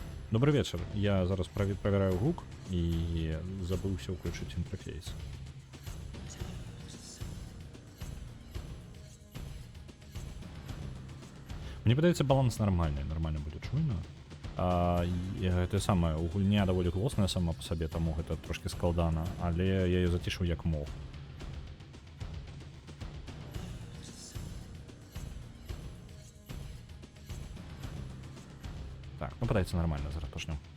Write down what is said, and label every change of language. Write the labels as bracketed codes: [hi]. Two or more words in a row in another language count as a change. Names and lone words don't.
[ru] Добрый вечер. [be] Я зараз проверяю гук и забылся [ru] включить интерфейс. [be] Мне падаецца баланс нормальный, нормально будзе чуйна. Гэта самае у гульня даволі голосная сама па сабе, таму гэта трошки складана, але я яе зацішыў як мог. Так, ну падаецца нормально, зараз пачнём.